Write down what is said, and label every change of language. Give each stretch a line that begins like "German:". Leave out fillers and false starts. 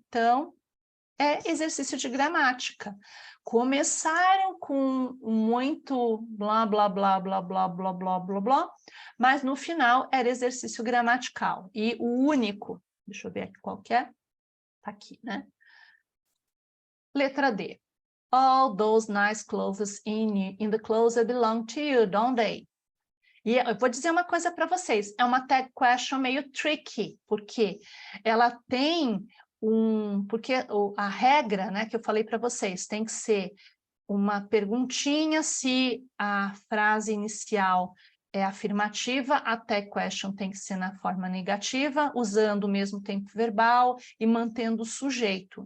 Portuguese: Então, é exercício de gramática. Começaram com muito blá, blá, blá, blá, blá, blá, blá, blá, blá, mas no final era exercício gramatical. E o único, deixa eu ver aqui qual que é, tá aqui, né? Letra D.
English: All those nice clothes in the closet belong to you, don't they?
Portuguese: E eu vou dizer uma coisa para vocês, é uma tag question meio tricky, porque ela tem porque a regra, né, que eu falei para vocês, tem que ser uma perguntinha se a frase inicial é afirmativa, a tag question tem que ser na forma negativa, usando o mesmo tempo verbal e mantendo o sujeito.